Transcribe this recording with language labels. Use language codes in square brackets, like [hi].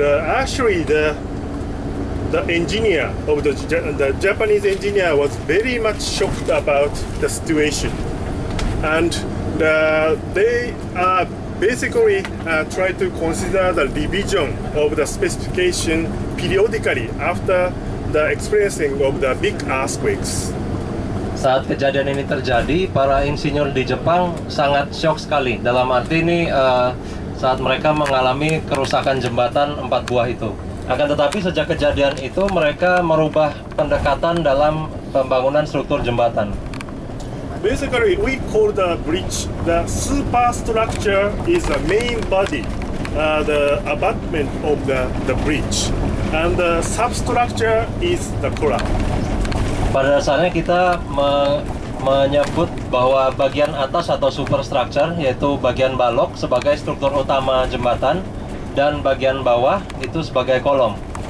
[en] Actually, the engineer of the Japanese engineer was very much shocked about the situation, and they basically try to consider the revision of the specification periodically after the experiencing of the big earthquakes. [id] Saat kejadian ini terjadi, para insinyur di Jepang sangat shock sekali. Dalam arti ini saat mereka mengalami kerusakan jembatan 4 buah itu. Akan tetapi sejak kejadian itu mereka merubah pendekatan dalam pembangunan struktur jembatan. [en] Basically, we call the bridge the superstructure is the main body, the abutment of the bridge, and the substructure is the column. [id] Pada dasarnya kita menyebut bahwa bagian atas atau superstructure, yaitu bagian balok sebagai struktur utama jembatan, dan bagian bawah itu sebagai kolom.